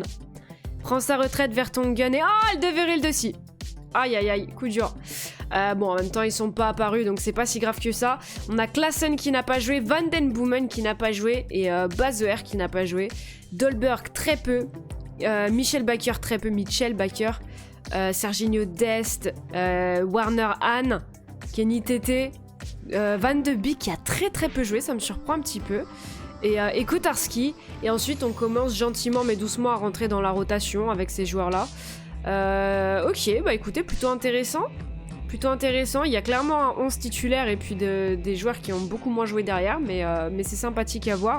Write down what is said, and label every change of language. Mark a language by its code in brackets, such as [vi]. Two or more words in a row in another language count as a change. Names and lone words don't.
[fr] Et Alderweireld aussi. Aïe aïe aïe, coup dur. Bon, en même temps, ils sont pas apparus, donc c'est pas si grave que ça. On a Klaassen qui n'a pas joué, Van den Boomen qui n'a pas joué, et Bazoer qui n'a pas joué. Dolberg, très peu. Michel Bakker, très peu. Mitchell Bakker. Serginho Dest. Warner Hahn. Kenny Tété. Van de Beek qui a très très peu joué, ça me surprend un petit peu. Et Kotarski. Et ensuite, on commence gentiment mais doucement à rentrer dans la rotation avec ces joueurs-là. Ok, bah écoutez, plutôt intéressant. Plutôt intéressant. Il y a clairement un 11 titulaire et puis des joueurs qui ont beaucoup moins joué derrière, mais c'est sympathique à voir.